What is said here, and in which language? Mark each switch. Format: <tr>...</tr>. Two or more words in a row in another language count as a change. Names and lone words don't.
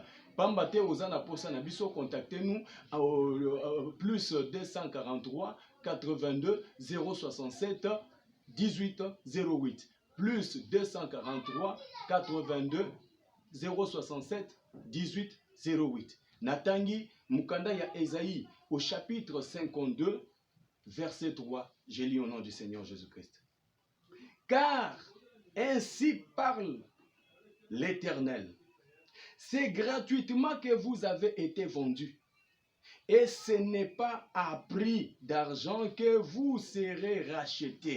<ln>Pamba te ozana posa na biso,</ln> <fr>contactez-nous plus 243 82 067 18 08. Plus 243 82 067 18 08.</fr> <ln>Natangi Mukanda ya Esaïe</ln> <fr>au chapitre 52 verset 3. Je lis au nom du Seigneur Jésus-Christ. Car ainsi parle l'Éternel. C'est gratuitement que vous avez été vendus. Et ce n'est pas à prix d'argent que vous serez rachetés.</fr>